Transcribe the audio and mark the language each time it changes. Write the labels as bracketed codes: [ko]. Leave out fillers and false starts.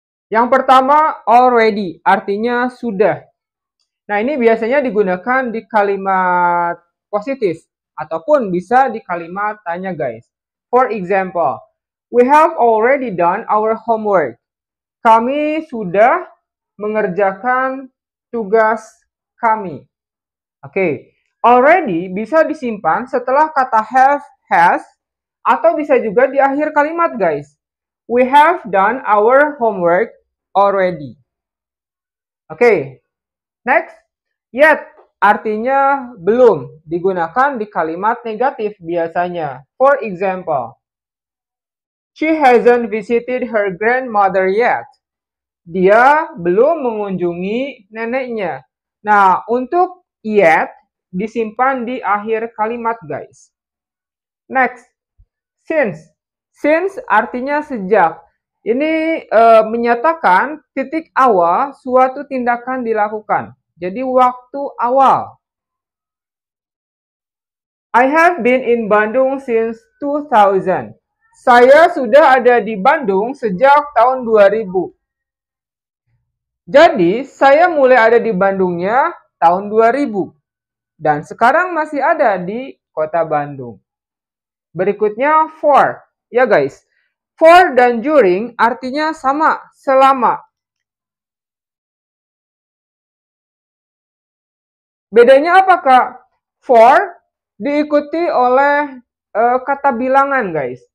[id] Yang pertama, already, artinya sudah. Nah, ini biasanya digunakan di kalimat positif ataupun bisa di kalimat tanya guys. [en] For example, we have already done our homework. [id] Kami sudah mengerjakan tugas kami. Oke, already bisa disimpan setelah kata have, has, atau bisa juga di akhir kalimat guys. [en] We have done our homework already. [id] Oke, next. Yet, artinya belum, digunakan di kalimat negatif biasanya. [en] For example, she hasn't visited her grandmother yet. [id] Dia belum mengunjungi neneknya. Nah, untuk yet disimpan di akhir kalimat guys. Next, since. Since artinya sejak. Ini menyatakan titik awal suatu tindakan dilakukan. Jadi waktu awal. [en] I have been in Bandung since 2000. [id] Saya sudah ada di Bandung sejak tahun 2000. Jadi, saya mulai ada di Bandungnya tahun 2000. Dan sekarang masih ada di kota Bandung. Berikutnya, for. Ya guys, for dan during artinya sama, selama. Bedanya apa kak? For diikuti oleh kata bilangan guys.